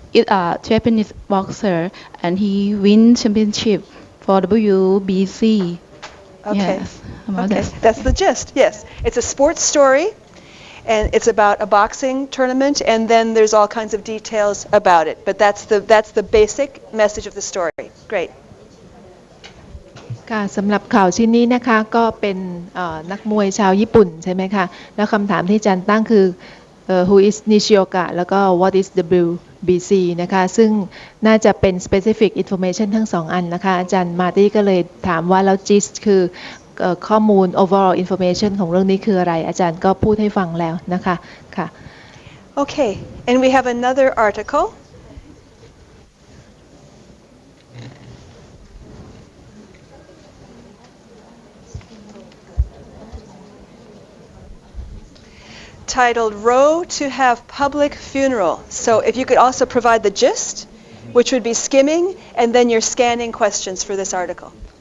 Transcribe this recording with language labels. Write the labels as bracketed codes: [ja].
[en] Is a Japanese boxer, and he wins championship for WBC. Okay. Yes, about Okay, that. that's the gist. Yes, it's a sports story, and it's about a boxing tournament, and then there's all kinds of details about it. But that's the basic message of the story. Great. [th] ค่ะสำหรับข่าวชิ้นนี้นะคะก็เป็นนักมวยชาวญี่ปุ่นใช่ไหมคะแล้วคำถามที่อาจารย์ตั้งคือ [en] who is Nishioka [th] แล้วก็ [en] what is WBC [th] นะคะซึ่งน่าจะเป็น specific information ทั้งสองอันนะคะอาจารย์มาร์ตี้ก็เลยถามว่าแล้ว gist คือข้อมูล overall information ของเรื่องนี้คืออะไรอาจารย์ก็พูดให้ฟังแล้วนะคะค่ะ [en] Okay, and we have another article. Titled Row to Have Public Funeral. So if you could also provide the gist, which would be skimming, and then your scanning questions for this article.